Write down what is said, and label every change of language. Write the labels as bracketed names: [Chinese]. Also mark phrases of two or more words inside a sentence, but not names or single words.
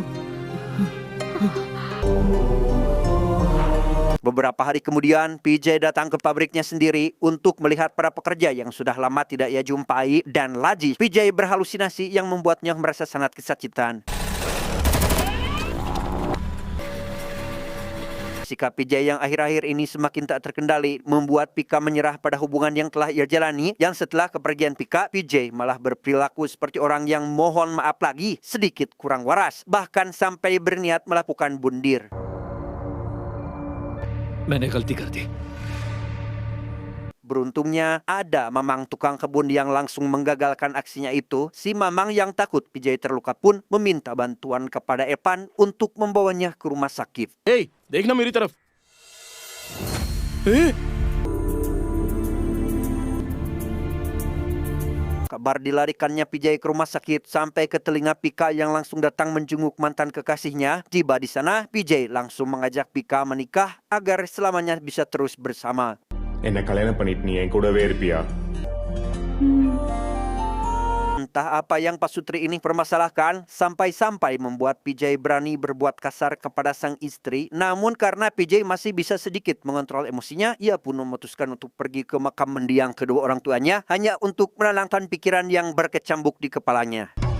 [Indonesian] Beberapa hari kemudian, PJ datang ke pabriknya sendiri untuk melihat para pekerja yang sudah lama tidak ia jumpai, dan lagi PJ berhalusinasi yang membuatnya merasa sangat kesakitan. Sikap PJ yang akhir-akhir ini semakin tak terkendali membuat Pika menyerah pada hubungan yang telah ia jalani, yang setelah kepergian Pika, PJ malah berperilaku seperti orang yang mohon maaf lagi, sedikit kurang waras, bahkan sampai berniat melakukan bundir. [Hindi] मैंने गलती कर दी। [Indonesian] Beruntungnya ada Mamang tukang kebun yang langsung menggagalkan aksinya itu. Si Mamang yang takut PJ terluka pun meminta bantuan kepada Epan untuk membawanya ke rumah sakit. [Hindi] ए, देखना मेरी तरफ। [Indonesian] Kabar dilarikannya PJ ke rumah sakit sampai ke telinga Pika yang langsung datang menjenguk mantan kekasihnya. Tiba di sana, PJ langsung mengajak Pika menikah agar selamanya bisa terus bersama. [Tamil] என்ன கல்யாணம் பண்ணிட்டு நீ என் கூடவே இருப்பியா? [Indonesian] Entah apa yang Pak Sutri ini permasalahkan, sampai-sampai membuat PJ berani berbuat kasar kepada sang istri. Namun karena PJ masih bisa sedikit mengontrol emosinya, ia pun memutuskan untuk pergi ke makam mendiang kedua orang tuanya hanya untuk menenangkan pikiran yang berkecambuk di kepalanya.